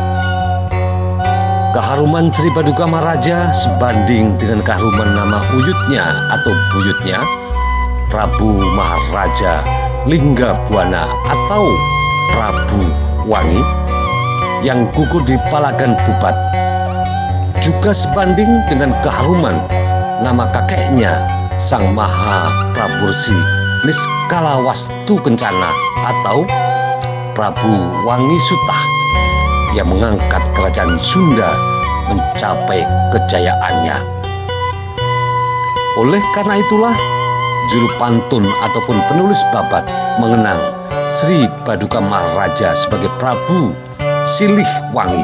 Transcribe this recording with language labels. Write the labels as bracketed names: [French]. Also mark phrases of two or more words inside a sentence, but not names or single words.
[Indonesian] Keharuman Sri Baduka Maharaja sebanding dengan keharuman nama uyutnya atau buyutnya, Prabu Maharaja Linggabuana atau Prabu Wangi yang gugur di Palagan Bubat, juga sebanding dengan keharuman nama kakeknya Sang Maha Prabursi Niskala Wastu Kencana atau Prabu Wangi Sutah yang mengangkat kerajaan Sunda mencapai kejayaannya. Oleh karena itulah, juru pantun ataupun penulis babat mengenang Sri Baduka Maharaja sebagai Prabu Silih Wangi.